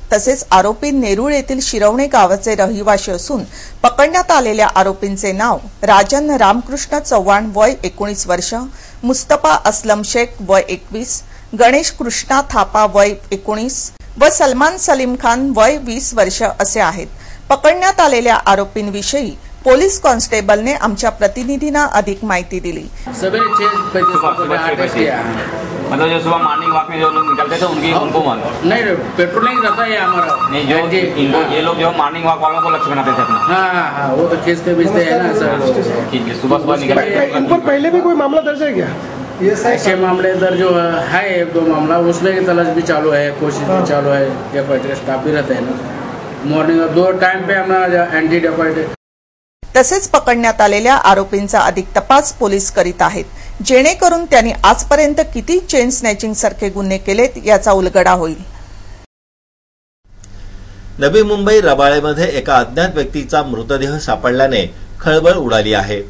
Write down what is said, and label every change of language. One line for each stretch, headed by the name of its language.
Marathi: तसेच आरोपी नेरूळ येथील शिरवणे गावाचे रहिवासी असून पकडण्यात आलेल्या आरोपींचे नाव राजन रामकृष्ण चव्हाण वय 19 वर्ष, मुस्तफा असलम शेख वय 21, गणेश कृष्णा थापा वय 19 व सलमान सलीम खान वय 20 वर्ष असे आहेत. पकडण्यात आलेल्या आरोपींविषयी पोलीस कॉन्स्टेबलने आमच्या प्रतिनिधींना अधिक माहिती दिली.
Hindi: मतलब जो सुबह मॉर्निंग वॉक में जो लोग निकलते थे उनको नहीं पेट्रोलिंग रहता है हमारा नहीं जो ये लोग जो मॉर्निंग वॉक वालों को लक्ष्य बनाते थे अपना. हाँ वो तो खींचते बीचते हैं ना सर. ठीक है सुबह सुबह निकलते. इन पर पहले भी कोई मामला दर्ज है क्या? ऐसे मामले दर्ज जो है 1-2 मामला उसमें की तलाश भी चालू है, कोशिश भी चालू है. डेप्यूटी स्टाफ भी रहते हैं ना मॉर्निंग 2 टाइम पे हमारा एंटी डेप्यूटी.
Marathi: तसेच पकडण्यात आलेल्या आरोपींचा अधिक तपास पोलीस करीत आहेत, जेणेकरून त्यांनी आजपर्यंत किती चेन स्नॅचिंग सारखे गुन्हे केलेत याचा उलगडा होईल. नवी मुंबई रबाळेमध्ये एका अज्ञात व्यक्तीचा मृतदेह सापडल्याने खळबळ उडाली आहे.